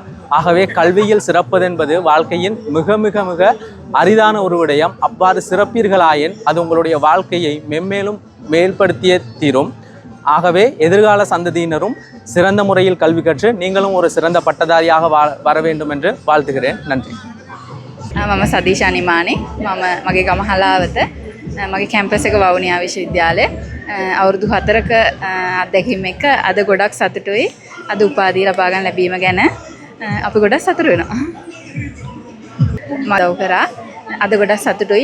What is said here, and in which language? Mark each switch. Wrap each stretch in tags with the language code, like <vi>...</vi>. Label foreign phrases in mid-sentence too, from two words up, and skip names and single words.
<ta>ஆகவே கல்வியில் சிறப்பது என்பது வாழ்க்கையின் மிக மிக மிக அரிதான ஒரு விடயம். அவ்வாறு சிறப்பீர்களாயின் அது உங்களுடைய வாழ்க்கையை மென்மேலும் மேல்படுத்திய தீரும். ஆகவே எதிர்கால சந்ததியினரும் சிறந்த முறையில் கல்வி கற்று நீங்களும் ஒரு சிறந்த பட்டதாரியாக வர வேண்டும் என்று வாழ்த்துகிறேன். நன்றி.</ta> <si>මම සදීෂා නිමානි. මම මගේ ගම හලාවත මගේ කැම්පස් එක වවුනියා විශ්වවිද්‍යාලය අවුරුදු 4ක අත්දැකීම් එක අද ගොඩක් සතුටුයි. අද උපාධිය ලබා ගන්න ලැබීම ගැන අපි ගොඩක් සතුටු වෙනවා. මම උදව් කරා. අද ගොඩක් සතුටුයි.</si>